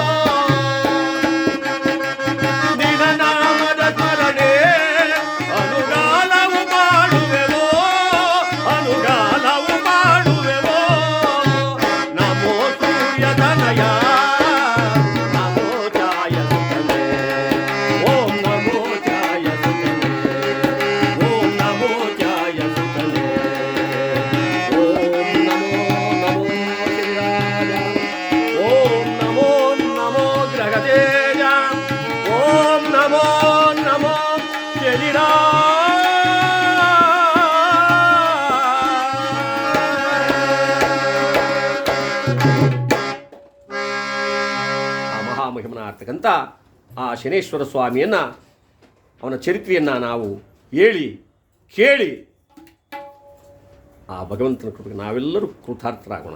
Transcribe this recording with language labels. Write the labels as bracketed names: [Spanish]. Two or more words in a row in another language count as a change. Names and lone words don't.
[Kannada] ನಿನ ನಾಮದ ಸ್ಮರಣೆ ಅನುಗಾಲವು ಮಾಡುವೆವೋ ಅನುಗಾಲವು ಮಾಡುವೆವೋ ನಮೋ ಸೂರ್ಯತನಯ ನಮೋ ಚಾಯ ಸುತನೆ ಓಂ ನಮೋ ಚಾಯ ಸುತನೆ ಓಂ ನಮೋ ಚಾಯ ಸುತನೆ [Sanskrit] ಓಂ ನಮೋ ನಮೋ ಶ್ರೀರಾಜ ಓಂ ನಮೋ ನಮೋ ಗ್ರಹತೇಜ ಓಂ ನಮೋ ನಮೋ [Kannada] ಆ ಮಹಾಮಹಿಮನಾರ್ತಕ್ಕಂಥ ಆ ಶನೇಶ್ವರ ಸ್ವಾಮಿಯನ್ನು ಅವನ ಚರಿತ್ರೆಯನ್ನು ನಾವು ಹೇಳಿ ಕೇಳಿ ಆ ಭಗವಂತನ ಕೃಪೆಗೆ ನಾವೆಲ್ಲರೂ ಕೃತಾರ್ಥರಾಗೋಣ.